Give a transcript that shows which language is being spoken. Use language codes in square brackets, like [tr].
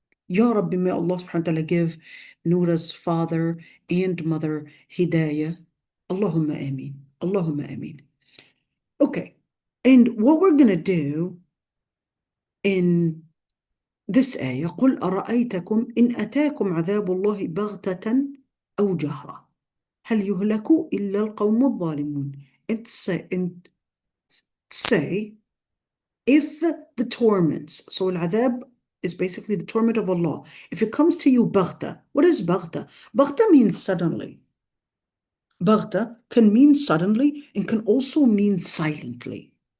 [en] Ya Rabbi, may Allah subhanahu wa ta'ala give Noura's father and mother hidayah. Allahumma ameen. Allahumma ameen. Okay. And what we're going to do in this ayah, [ar] قُلْ أَرَأَيْتَكُمْ إِنْ أَتَاكُمْ عَذَابُ اللَّهِ بَغْتَةً أَوْ جَهْرًا هَلْ يُهْلَكُ إِلَّا الْقَوْمُ الظَّالِمُونَ. [en] And say, if the torments, so al-adhab is basically the torment of Allah. If it comes to you baghta, what is baghta? Baghta means suddenly. Baghta can mean suddenly and can also mean silently.